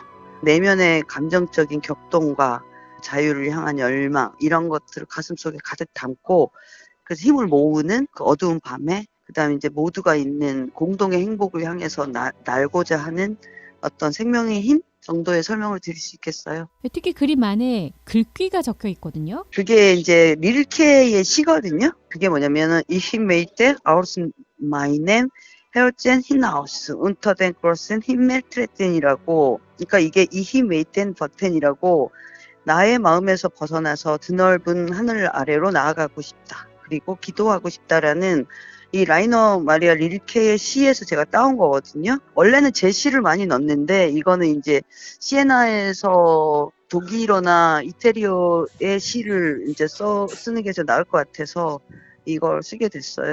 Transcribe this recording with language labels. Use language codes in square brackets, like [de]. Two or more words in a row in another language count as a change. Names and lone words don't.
[ko] 내면의 감정적인 격동과 자유를 향한 열망 이런 것들을 가슴속에 가득 담고 그래서 힘을 모으는 그 어두운 밤에 그다음에 이제 모두가 있는 공동의 행복을 향해서 날고자 하는 어떤 생명의 힘 정도의 설명을 드릴 수 있겠어요. 특히 그림 안에 글귀가 적혀 있거든요. 그게 이제 릴케의 시거든요. 그게 뭐냐면은 [de] Ich möchte aus meinem Herzen hinaus unter den großen Himmel tretten [ko] 이라고. 그러니까 이게 [de] Ich möchte [ko] 버튼이라고 나의 마음에서 벗어나서 드넓은 하늘 아래로 나아가고 싶다. 그리고 기도하고 싶다라는 이 라이너 마리아 릴케의 시에서 제가 따온 거거든요. 원래는 제 시를 많이 넣는데 이거는 이제 시에나에서 독일어나 이태리어의 시를 이제 쓰는 게 더 나을 것 같아서 이걸 쓰게 됐어요.